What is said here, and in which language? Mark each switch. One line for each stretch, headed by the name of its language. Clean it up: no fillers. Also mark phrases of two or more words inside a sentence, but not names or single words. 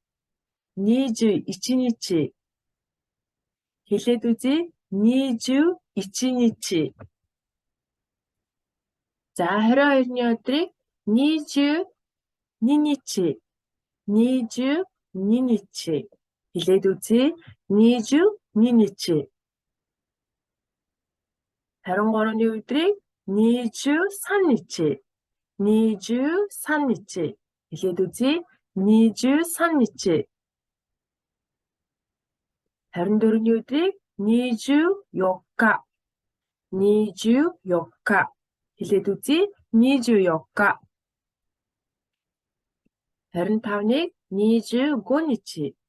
Mongolian: 21 ничи. Хэлээд үзье. 21 ничи. За 22-ны өдрийг 21 ничи. 21 ничи. Хэлээд үзье. 21 ничи. 23-ны өдрийг 23 ничи. 23 ничи. Хэлээд үзье. 23 ничи. 24-ний өдрийг 24. 24. Хэлээд үзье. 24. 25-ыг 25 ничи.